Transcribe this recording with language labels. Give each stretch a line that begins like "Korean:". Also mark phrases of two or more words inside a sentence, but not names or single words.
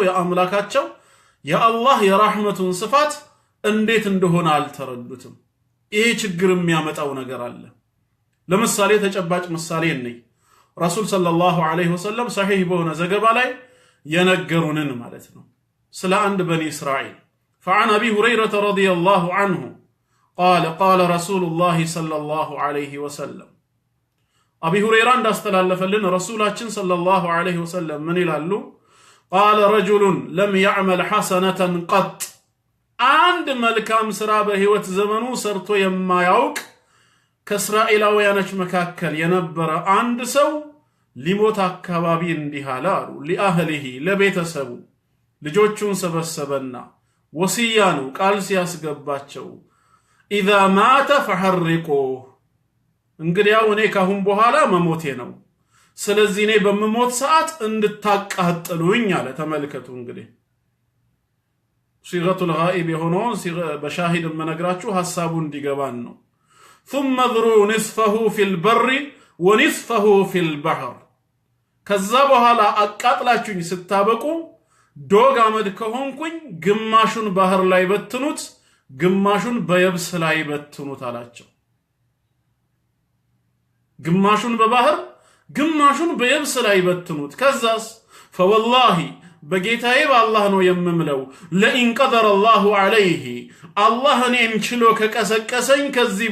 Amharic: የአምላካቸው የአላህ የራህመቱን ስፋት እንዴት እንደሆነ አልተረዱትም። ይሄ ችግር የሚያመጣው ነገር አለ። ለምሳሌ ተጨባጭ ምሳሌ እንይ። ረሱል
Arabic: صلى الله عليه وسلم
Amharic: ሰሒህ በሆነ ዘገባ ላይ የነገሩንን ማለት ነው ስለ አንድ በኒ እስራኤል
Arabic: فعن أبي هريرة رضي الله عنه قال قال رسول الله صلى الله عليه وسلم
Amharic: أبي هريرة እንዳስተላለፈልን ረሱላችን
Arabic: صلى الله عليه وسلم
Amharic: ምን ይላሉ?
Arabic: قال رجل لم يعمل حسنة قط
Amharic: አንድ መልካም ስራ በህይወት ዘመኑ ሰርቶ የማያውቅ ከእስራኤላውያኖች መካከል የነበረ አንድ ሰው ሊሞት አካባቢ እንዲህ አለ አሉ። لأهله ለቤተሰቡ ልጆቹን ሰበሰበና ወሲያ ነው ቃል ሲያስገባቸው
Arabic: إذا مات فحرقوه
Amharic: እንግዲያው እኔ ካሁን በኋላ መሞቴ ነው፣ ስለዚህ እኔ በመሞት ሰዓት እንድታቃጥሉኝ አለ። ተመልከቱ እንግዲህ ሲገቱል ጋኢብ የሆነውን በሻሂድ መነግራችሁ ሐሳቡ እንዲገባን ነው።
Arabic: ثم ذروا نصفه في البر ونصفه في البحر
Amharic: ከዛ በኋላ አቃጥላችሁኝ ስታበቁ ዶግ አመድ ከሆንኩኝ ግማሹን ባህር ላይ በትኑት፣ ግማሹን በየብስ ላይ በትኑት አላቸው። ግማሹን በባህር ግማሹን በየብስ ላይ በትኑት። ከዛስ فوالله በጌታዬ በአላህ ነው የምምለው
Arabic: لئن قدر الله عليه
Amharic: አላህ እኔን ችሎ ከቀሰቀሰኝ ከዚህ